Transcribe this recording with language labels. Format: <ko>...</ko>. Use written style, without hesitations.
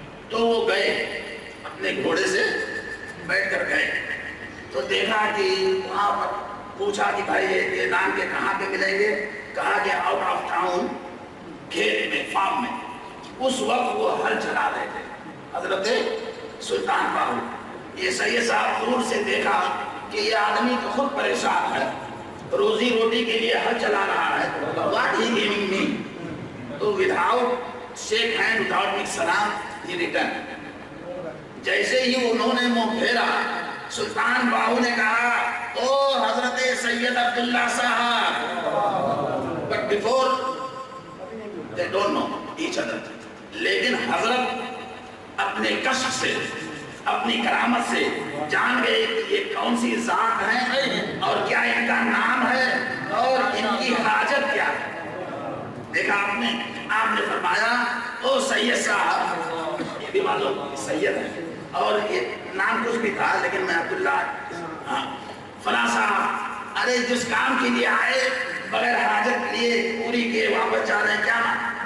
<ur>تو وہ گئے, اپنے گھوڑے سے بیٹھ کر گئے, تو دیکھا کہ وہاں پر پوچھا کہ بھائی یہ نام کے کہاں پہ ملیں گے, کہا کہ آؤٹ آف ٹاؤن, کھیت میں, فارم میں. اس وقت وہ ہل چلا رہے تھے حضرت سلطان باہو. یہ سید صاحب دور سے دیکھا کہ یہ آدمی تو خود پریشان ہے, روزی روٹی کے لیے ہل چلا رہا ہے,</ur> <en>what he giving me. تو without shake hand, without make salam, he returned.</en> <ur>جیسے ہی انہوں نے منہ پھیرا, سلطان باہو نے کہا, او حضرت سید عبداللہ صاحب.</ur> <en>But before they don't know each other.</en> <ur>لیکن حضرت اپنے کشف سے, اپنی کرامت سے جان گئے کہ یہ کون سی ذات ہیں اور کیا ان کا نام ہے اور ان کی حاجت کیا ہے. دیکھا آپ نے فرمایا, او سید صاحب, یہ بھی معلوم سید ہے اور یہ نام کچھ بھی تھا لیکن میں عبداللہ فلاں صاحب, ارے جس کام کے لیے آئے بغیر حاجت لیے پوری کیے واپس جا رہے ہیں کیا.</ur>